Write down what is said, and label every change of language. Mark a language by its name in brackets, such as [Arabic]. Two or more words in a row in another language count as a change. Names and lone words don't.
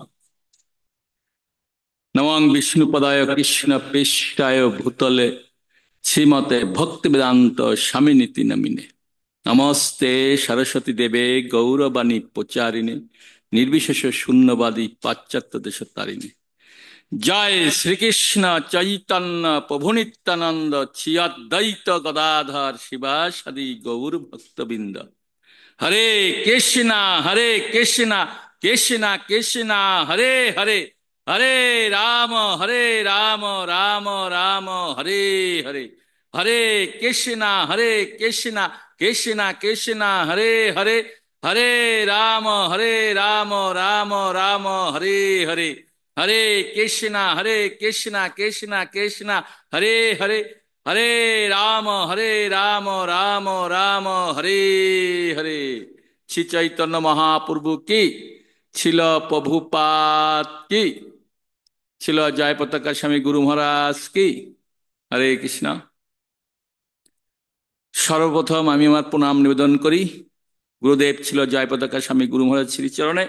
[Sanskrit] नमः विष्णुपदाय कृष्ण पृष्ठाय भूतले श्रीमते भक्ति वेदांत स्वामिनीति नमिने। नमस्ते सरस्वती देवे गौरवाणी प्रचारिणे निर्विशेष शून्यवादी पाश्चात्य देशतारिणे। जय श्री कृष्ण चैतन्य प्रभु नित्यानंद श्री अद्वैत गदाधर शिवासादि गौर भक्तबिंद। हरे कृष्णा कृष्णा कृष्णा हरे हरे, हरे राम राम राम हरे हरे, हरे कृष्णा कृष्णा कृष्णा हरे हरे, हरे राम राम राम हरे हरे, हरे कृष्णा कृष्णा कृष्णा हरे हरे, हरे राम राम राम हरे हरे। [Hindi] श्री चैतन्य महाप्रभु की, छिल प्रभुपाद कि, छिल जय पताका स्वामी गुरु महाराज कि। [Bangla] হরে কৃষ্ণ। সর্বপ্রথম আমি আমার প্রণাম নিবেদন করি গুরুদেব ছিল জয় পতাকা স্বামী গুরু মহারাজ শ্রীচরণে।